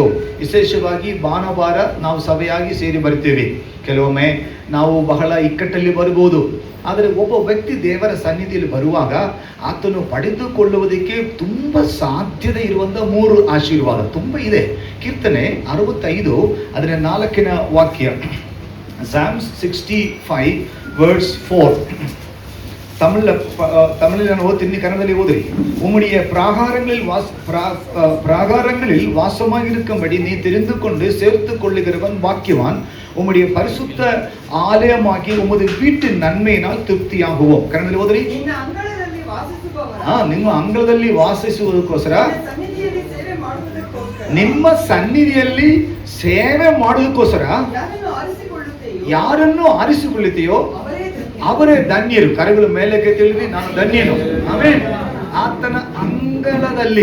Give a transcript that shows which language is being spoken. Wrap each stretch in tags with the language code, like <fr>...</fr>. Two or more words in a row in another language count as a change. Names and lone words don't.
<kn>ವಿಶೇಷವಾಗಿ ಭಾನುವಾರ ನಾವು ಸಭೆಯಾಗಿ ಸೇರಿ ಬರ್ತೀವಿ. ಕೆಲವೊಮ್ಮೆ ನಾವು ಬಹಳ ಇಕ್ಕಟ್ಟಲ್ಲಿ ಬರ್ಬೋದು, ಆದರೆ ಒಬ್ಬ ವ್ಯಕ್ತಿ ದೇವರ ಸನ್ನಿಧಿಯಲ್ಲಿ ಬರುವಾಗ ಆತನು ಪಡೆದುಕೊಳ್ಳುವುದಕ್ಕೆ ತುಂಬ ಸಾಧ್ಯತೆ ಇರುವಂಥ 3 ಆಶೀರ್ವಾದ ತುಂಬ ಇದೆ. ಕೀರ್ತನೆ 65 ಅದರ 4ನೇ ವಾಕ್ಯ,</kn> <en>Psalms 65 verse 4.</en> <ta>தமிழில் நான் ஓதி கன்னடத்தில் ஓதுறி. உம்முடைய பிராகாரங்களில் வாசமாக இருக்கும்படி நீ தெரிந்து கொண்டு சேர்த்து கொள்ளுகிறவன் பாக்கியவான். உம்முடைய பரிசுத்த ஆலயமாகி உமது வீட்டின் நன்மையினால் திருப்தியாகுவோம்.</ta> <kn>ಕನ್ನಡದಲ್ಲಿ ಓದ್ರಿ. ನಿಮ್ಮ ಅಂಗಳದಲ್ಲಿ ವಾಸಿಸುವುದಕ್ಕೋಸ್ಕರ, ನಿಮ್ಮ ಸನ್ನಿಧಿಯಲ್ಲಿ ಸೇವೆ ಮಾಡುವುದಕ್ಕೋಸ್ಕರ ಯಾರನ್ನು ಆರಿಸಿಕೊಳ್ಳುತ್ತೀಯೋ ಅವರೇ ಧನ್ಯರು. ಕರೆಗಳು ಮೇಲಕ್ಕೆ ತಿಳಿದು ನಾನು ಧನ್ಯನು. ಆಮೇಲೆ ಆತನ ಅಂಗಳದಲ್ಲಿ.</kn>